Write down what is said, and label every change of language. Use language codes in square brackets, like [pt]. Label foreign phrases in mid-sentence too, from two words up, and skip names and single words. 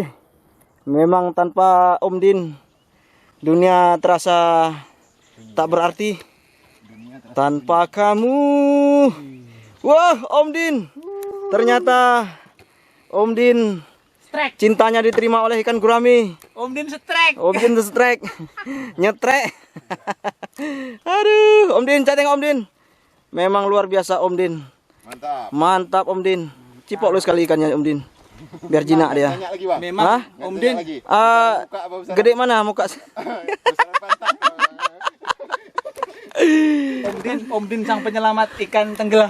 [id] Memang tanpa Om Din dunia terasa tak berarti. Tanpa kamu. Wah, Om Din. Ternyata Om Din cintanya diterima oleh ikan gurami. Om Din strike. Om Din strike. Nyetrek. Aduh, Om Din, tengok Om Din. Memang luar biasa Om Din. Mantap Om Din. Cipok lu sekali ikannya Om Din. Biar jinak dia. Memang Om Din. Gede mana muka? Om Din sang penyelamat ikan tenggelam.